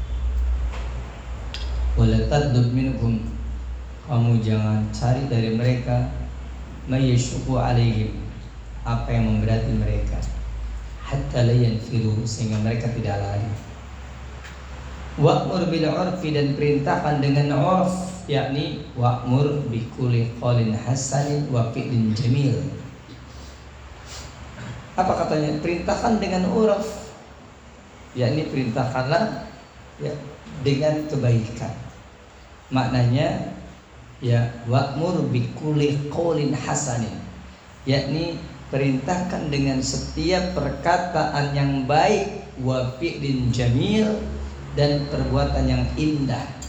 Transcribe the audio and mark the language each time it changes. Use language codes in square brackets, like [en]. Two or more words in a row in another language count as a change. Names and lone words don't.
[ar] ولا تطلب منهم, [id] kamu jangan cari dari mereka [ar] ما يشق عليهم, [id] apa yang memberati mereka, [ar] حتى لا ينفروا, [id] sehingga mereka tidak lari. [ar] وأمر بالعرف, [id] dan perintahkan dengan 'urf, [ar] يعني وأمر بكل قول حسن وفعل جميل. [id] Apa katanya? Perintahkan dengan 'urf, yakni perintahkanlah ya dengan kebaikan. Maknanya ya [ar] وأمر بكل قول حسن, [id] yakni perintahkan dengan setiap perkataan yang baik, [ar] وفعل جميل, [id] dan perbuatan yang indah.